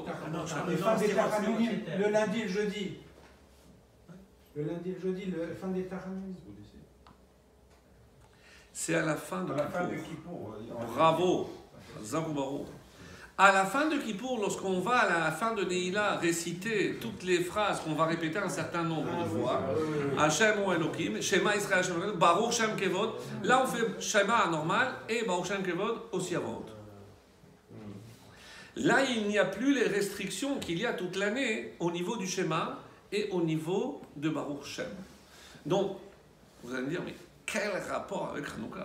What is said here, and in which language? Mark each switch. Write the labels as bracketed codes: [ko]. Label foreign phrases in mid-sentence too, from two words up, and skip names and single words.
[fr] Les fins des Taranim, le lundi et le jeudi. Le lundi et le jeudi, le fin des Taranim. C'est à la fin de Kippour. Bravo, Zaroubaro. À la fin de Kippour, lorsqu'on va à la fin de Neila réciter toutes les phrases qu'on va répéter un certain nombre de fois, [he] השם הוא אלוהים, שמע ישראל, השם אלוהים, ברוך שם כבוד, [fr] là on fait Shema normal et [he] ברוך שם כבוד [fr] aussi à voix haute. Là, il n'y a plus les restrictions qu'il y a toute l'année au niveau du schéma et au niveau de [he] ברוך שם. [fr] Donc, vous allez me dire, mais quel rapport avec Hanouka?